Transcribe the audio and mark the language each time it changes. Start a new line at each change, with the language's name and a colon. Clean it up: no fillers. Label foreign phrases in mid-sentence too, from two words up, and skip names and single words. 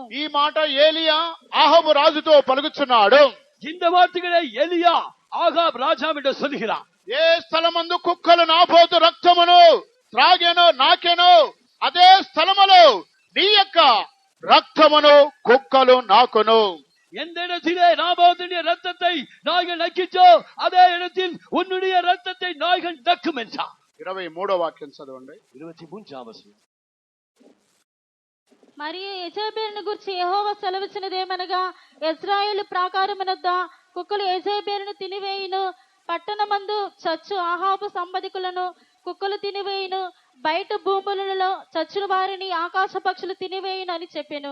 Telugu: ఈ మాట ఏలియా ఆహాబు రాజుతో పలుకుచున్నాడు.
Tamil: இந்த வார்த்தைகளை எலியா ஆகாப் ராஜாவிடம் சொல்கிறார்.
Telugu: ఏ స్థలమందు కుక్కలు నాబోతు రక్తమును త్రాగెనో నాకెనో అదే స్థలములో నీ యొక్క రక్తమును కుక్కలు నాకును.
Tamil: எந்த இடத்திலே நாபாத்துடைய ரத்தத்தை நாய்கள் நக்கிச்சோ அதே இடத்தில் உன்னுடைய ரத்தத்தை நாய்கள் நக்கும் என்றார்.
Telugu: 23వ వాక్యం చదవండి. 23వ వచనం. మరియు యెజెబేలును గురించి యెహోవా సెలవిచ్చినదేమనగా ఇశ్రాయేలు ప్రాకారమునొద్ద కుక్కలు యెజెబేలును తినివేయును, పట్టణమందు చచ్చు ఆహాబు సంబంధికులను కుక్కలు తినివేయును, బయట భూములలో చచ్చిన వారిని ఆకాశ పక్షులు తినివేయును అని చెప్పెను.